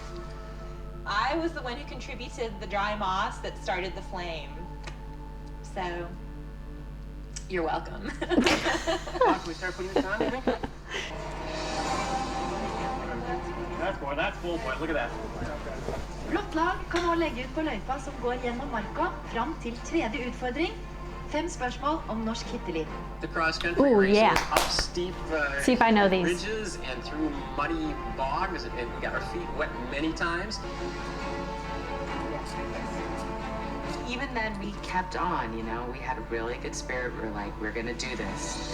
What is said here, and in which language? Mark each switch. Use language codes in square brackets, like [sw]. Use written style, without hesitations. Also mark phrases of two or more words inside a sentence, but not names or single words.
[en] I was the one who contributed the dry moss that started the flame. So, you're welcome. Can we start putting this on, you think? That's full point. Look at that. [no] Blått lag kan nå legge ut på løypa som går gjennom marka fram til tredje utfordring. 5 spørsmål om norsk hytteliv. [en] The cross country Ooh, race yeah. is up steep See if I know these. ridges and through muddy bogs, and we got our feet wet many times. Even then, we kept on, you know. We had a really good spirit. We were like, we're gonna do this.